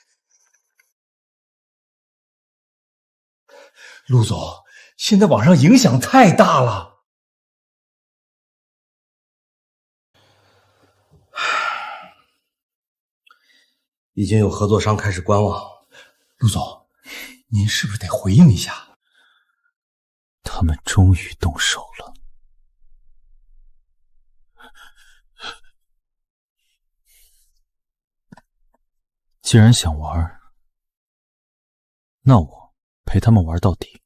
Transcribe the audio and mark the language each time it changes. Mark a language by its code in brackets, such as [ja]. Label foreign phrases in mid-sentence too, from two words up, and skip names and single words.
[zh] 陸總，現在網上影響太大了。已經有合作商開始觀望。陸總，您是不是得回應一下？他們終於動手了。既然想玩，那我陪他們玩到底。